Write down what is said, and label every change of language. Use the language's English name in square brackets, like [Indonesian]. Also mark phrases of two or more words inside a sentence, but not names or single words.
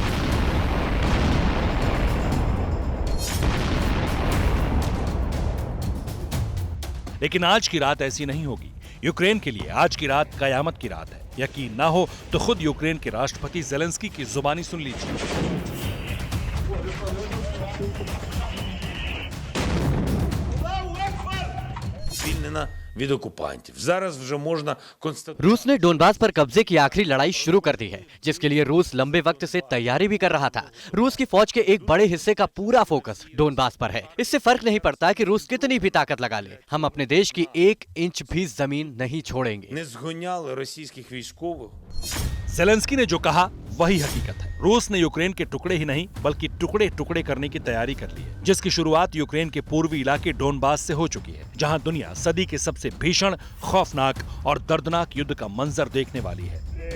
[Hindi] लेकिन आज की रात ऐसी नहीं होगी। यूक्रेन के लिए आज की रात कयामत की रात है। यकीन ना हो तो खुद यूक्रेन के राष्ट्रपति ज़ेलेंस्की की जुबानी सुन लीजिए। [Ukrainian] від окупантів. Зараз вже можна констатувати. [Hindi] रूस ने डोनबास पर कब्जे की आखिरी लड़ाई शुरू कर दी है, जिसके लिए रूस लंबे वक्त से तैयारी भी कर रहा था। रूस की फौज के एक बड़े हिस्से का पूरा फोकस डोनबास पर है। इससे फर्क नहीं पड़ता कि रूस कितनी भी ताकत लगा ले, हम अपने देश की 1 इंच भी जमीन नहीं छोड़ेंगे। [Ukrainian] Не згоняли російських військових. [Hindi] ज़ेलेंस्की ने जो कहा वही हकीकत है। रूस ने यूक्रेन के टुकड़े ही नहीं बल्कि टुकड़े टुकड़े करने की तैयारी कर ली है, जिसकी शुरुआत यूक्रेन के पूर्वी इलाके डोनबास से हो चुकी है, जहां दुनिया सदी के सबसे भीषण, खौफनाक और दर्दनाक युद्ध का मंजर देखने वाली है।